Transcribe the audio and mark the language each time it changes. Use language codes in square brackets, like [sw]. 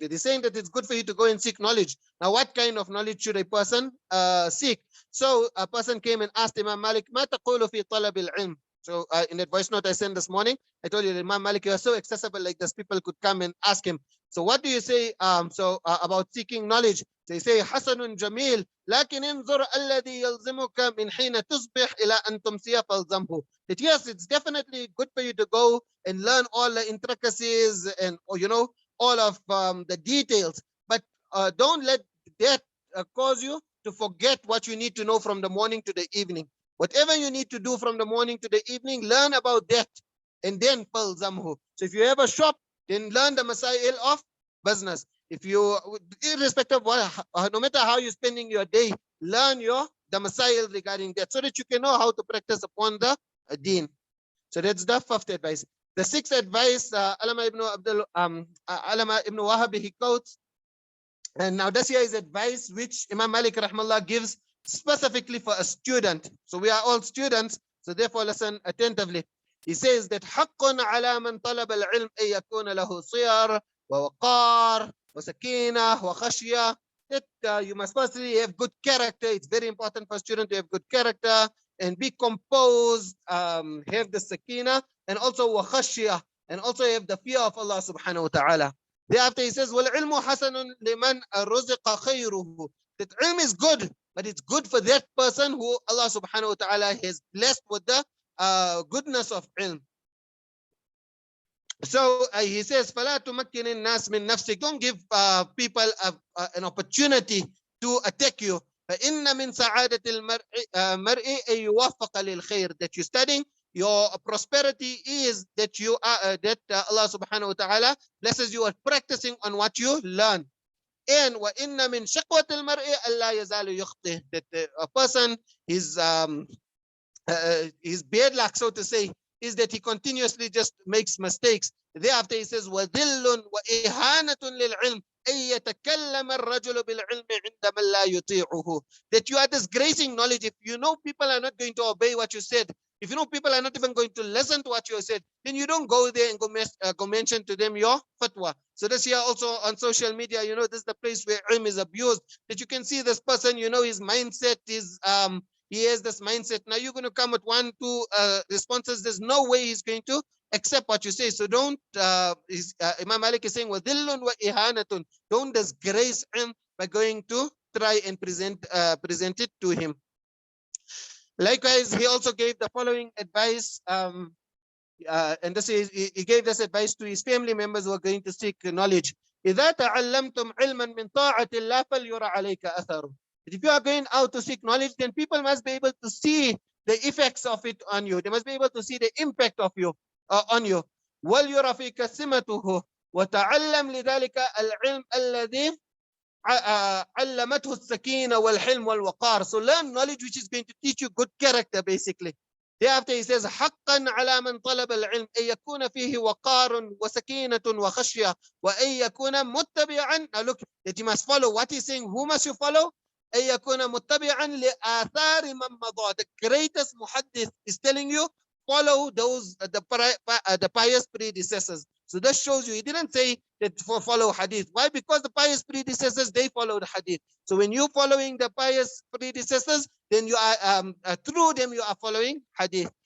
[en] That he's saying that it's good for you to go and seek knowledge. Now, what kind of knowledge should a person seek? So a person came and asked Imam Malik, [ar] "Ma taqulu fi talab al-ilm?" [en] So in that voice note I sent this morning, I told you that Imam Malik, you are so accessible like this, people could come and ask him. So what do you say about seeking knowledge? So you say, [ar] حسن جميل لكن انظر الذي يلزمك من حين تصبح إلى أن تمسي فالزمه. [en] That yes, it's definitely good for you to go and learn all the intricacies and all of the details, but don't let that cause you to forget what you need to know from the morning to the evening. Whatever you need to do from the morning to the evening, learn about that and then falzamhu. So if you have a shop, then learn the masail of business. If you, irrespective of what, no matter how you're spending your day, learn the masail regarding that so that you can know how to practice upon the deen. So that's the fifth advice. The sixth advice, Alama ibn Wahab, he quotes, and now this here is advice which Imam Malik rahmallah gives specifically for a student. So we are all students, so therefore listen attentively. He says that [ar] حق على من طلب العلم أن يكون له صير ووقار وسكينة وخشية. [en] That you must firstly have good character. It's very important for a student to have good character and be composed, have the sakina, and also wakhashiyah, and also have the fear of Allah subhanahu wa ta'ala. Thereafter he says, [ar] وَالْعِلْمُ حَسَنٌ لِمَنْ رُزِقَ خَيْرُهُ. [en] That ilm is good, but it's good for that person who Allah subhanahu wa ta'ala has blessed with the goodness of ilm. So he says, [ar] فَلَا تُمَكِّنِ النَّاسِ مِن نَفْسِكَ. [en] Don't give people an opportunity to attack you. [ar] فَإِنَّ مِن سَعَادَةِ الْمَرْءِ أَن يُوَفَّقَ لِلْخَيْرِ. [en] That you're studying, your prosperity is that you are that Allah subhanahu wa ta'ala blesses you at practicing on what you learn. [ar] And وَإِنَّ مِن شَقْوَةِ الْمَرْءِ أَلَّا يَزَالُ يُخْطِئُ. [en] That a person his bad luck, so to say, is that he continuously just makes mistakes. Thereafter he says, [ar] وَذِلٌّ وَإِهَانَةٌ لِلْعِلْمِ أَن يَتَكَلَّمَ الرَّجُلُ بِالْعِلْمِ عِندَ مَنْ لَا يُطِيعُهُ. [en] That you are disgracing knowledge. If you know people are not going to obey what you said, if you know people are not even going to listen to what you said, then you don't go there and go mention to them your fatwa. So this here also on social media, this is the place where ilm is abused. That you can see this person, his mindset is he has this mindset. Now you're going to come with 1, 2 responses. There's no way he's going to accept what you say. So don't, Imam Malik is saying, [ar] وَذِلٌّ وَإِهَانَةٌ. [en] Don't disgrace him by going to try and present it to him. Likewise, he also gave the following advice, and this is, he gave this advice to his family members who are going to seek knowledge. [ar] إِذَا تَعَلَّمْتُمْ عِلْمًا مِنْ طَاعَةِ اللَّهِ فَلْيُرَ عَلَيْكَ أَثَرُ. [en] If you are going out to seek knowledge, then people must be able to see the effects of it on you. They must be able to see the impact of you on you. [ar] وَلْيُرَ فِيكَ سِمَتُهُ وَتَعَلَّمْ لِذَلِكَ الْعِلْمَ الَّذِي علمته السكينة والحلم والوقار. [en] So learn knowledge which is going to teach you good character, basically. Thereafter he says, [ar] حقا على من طلب العلم أن يكون فيه وقار وسكينة وخشية وأن يكون متبعا. [en] Now look, that you must follow what he's saying. Who must you follow? [ar] أن يكون متبعا لآثار من مضى. [en] The greatest muhaddith is telling you, follow those the pious predecessors. So this shows you, he didn't say that follow hadith. Why? Because the pious predecessors, they followed hadith. So when you're following the pious predecessors, then you are through them you are following hadith.